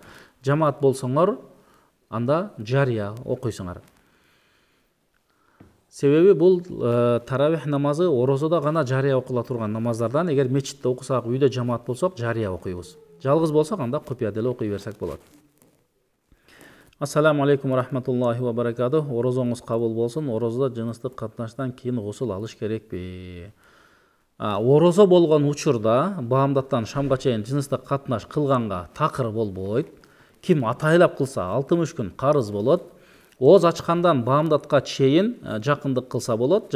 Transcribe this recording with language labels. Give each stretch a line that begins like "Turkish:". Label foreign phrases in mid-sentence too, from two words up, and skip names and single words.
Kyrgyz: Жамаат болсоңор, анда жария окуйсуңар. Себеби бул таравих намазы орозодо гана жария окула турган намаздардан. Эгер мечитте окусак, үйдө жамаат болсок, жария окуйбуз. Жалгыз болсок, анда купуя деле окуй берсек болот.
Arabic: السلام عليكم رحمة الله وبركاته.
Kyrgyz: Орозоңуз кабыл болсун. Орозодо жыныстык катнаштан кийин гусул алыш керекпи? Орозо болгон учурда баамдаттан шамга чейин жыныстык катнаш кылганга такыр болбойт. Ким атайлап кылса 60 күн карыз болот. Ооз ачкандан баамдатка чейин жакындык кылса болот.